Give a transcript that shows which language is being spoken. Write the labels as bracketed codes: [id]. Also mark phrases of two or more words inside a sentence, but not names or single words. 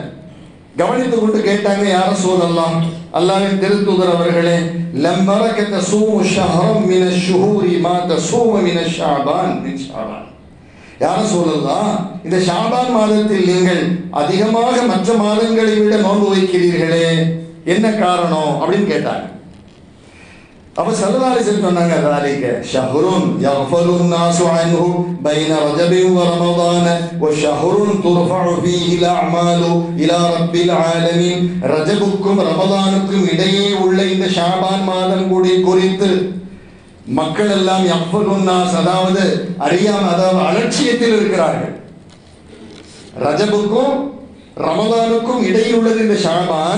[ta] கவனித்துக் கொண்டு கேட்டாங்க, [ar] يا رسول الله, [ta] அல்லாஹ்வின் திருத்தூதர் அவர்களே, [ar] لم أرك تصوم شهرا من الشهور ما تصوم من شعبان من شعبان. يا رسول الله, [ta] இந்த ஷஅபான் மாதத்தில் நீங்கள் அதிகமாக மற்ற மாதங்களை விட நோன்பு வைக்கிறீர்களே, என்ன காரணம் அப்படின்னு கேட்டாங்க. அப்ப [ar] صلى الله عليه وسلم [ta] சொன்னாங்க, [ar] ذلك شهر يغفل الناس عنه بين رجب ورمضان وشهر ترفع فيه الأعمال إلى رب العالمين. [ta] ரஜபுக்கும் ரமதானுக்கும் இடையே உள்ள இந்த ஷாபான் மாதம் குறித்து மக்கள் எல்லாம் [ar] يغفل الناس, [ta] அதாவது அதாவது அலட்சியத்தில் இருக்கிறார்கள். ரஜபுக்கும் ரமலானுக்கும் இடையில் உள்ளது இந்த ஷாபான்.